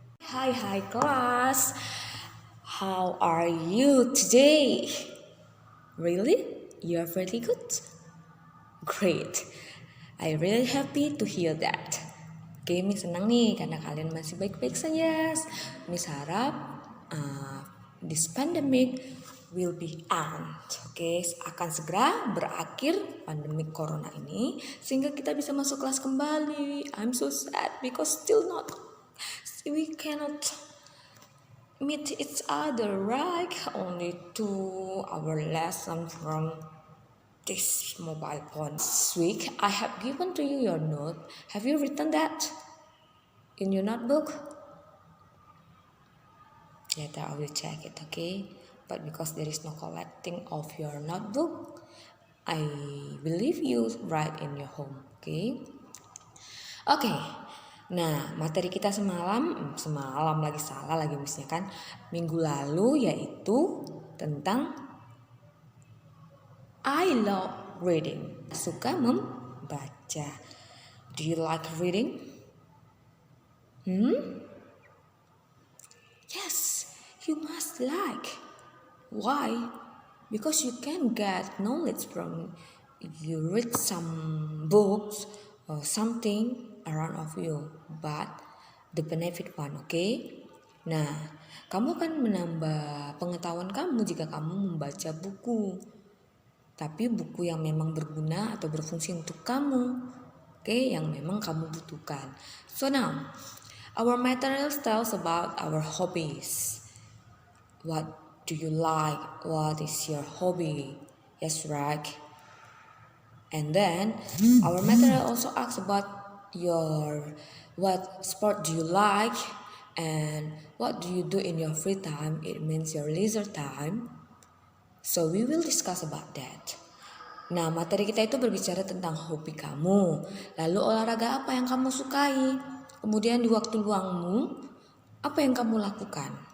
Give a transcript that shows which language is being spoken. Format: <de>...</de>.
<en>Hi, class. How are you today? Really? You are very good? Great. I really happy to hear that.</en> <id>Oke, Miss senang nih karena kalian masih baik-baik saja. Miss harap</id> <en>this pandemic will be end.</en> <id>Oke, akan segera berakhir pandemi corona ini sehingga kita bisa masuk kelas kembali.</id> <en>I'm so sad because still not we cannot meet each other, right? Only 2 hour lesson from this mobile phone. This week I have given to you your note. Have you written that in your notebook? Later I will check it, okay? But because there is no collecting of your notebook, I will leave you right in your home, okay? Oke.</en> <id>Nah, materi kita semalam lagi salah lagi misalnya kan minggu lalu yaitu tentang</id> <en>I love reading.</en> <id>Suka membaca.</id> <en>Do you like reading? Yes, you must like. Why? Because you can get knowledge from you read some books or something around of you, but the benefit one, okay?</en> <id>Nah, kamu akan menambah pengetahuan kamu jika kamu membaca buku. Tapi buku yang memang berguna atau berfungsi untuk kamu, yang memang kamu butuhkan.</id> <en>So now, our materials tells about our hobbies. What do you like? What is your hobby? Yes, right. And then our material also asks about your what sport do you like and what do you do in your free time? It means your leisure time. So we will discuss about that.</en> <id>Nah, materi kita itu berbicara tentang hobi kamu. Lalu olahraga apa yang kamu sukai? Kemudian di waktu luangmu, apa yang kamu lakukan?</id>